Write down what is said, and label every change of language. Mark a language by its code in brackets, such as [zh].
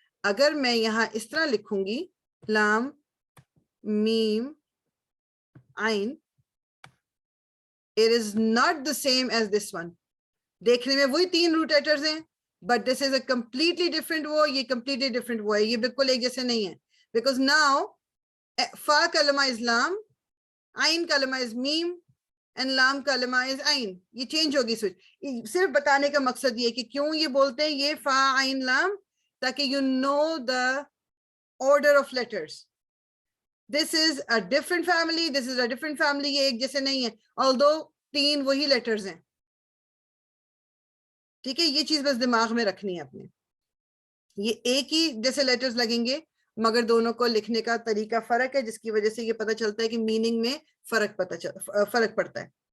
[hi] अगर मैं यहाँ इस तरह लिखूंगी, लाम मीम आइन, [en] it is not the same as this one. [hi] देखने में वही तीन रूट लेटर्स हैं, [en] but this is a completely different [hi] वो, ये completely different वो है. ये बिल्कुल एक जैसे नहीं है. [en] Because now fa kalama is lam, ain kalama is mim, and lam kalama is ain. [hi] ये change होगी switch. सिर्फ बताने का मकसद ये कि क्यों ये बोलते हैं ये fa ain lam, ताकि [en] you know the order of letters. This is a different family, this is a different family. [hi] ये एक जैसे नहीं है, although तीन वही letters हैं. ठीक है, ये चीज बस दिमाग में रखनी है अपने. ये एक ही जैसे लेटर्स लगेंगे, मगर दोनों को लिखने का तरीका फर्क है, जिसकी वजह से ये पता चलता है कि मीनिंग में फर्क पड़ता है.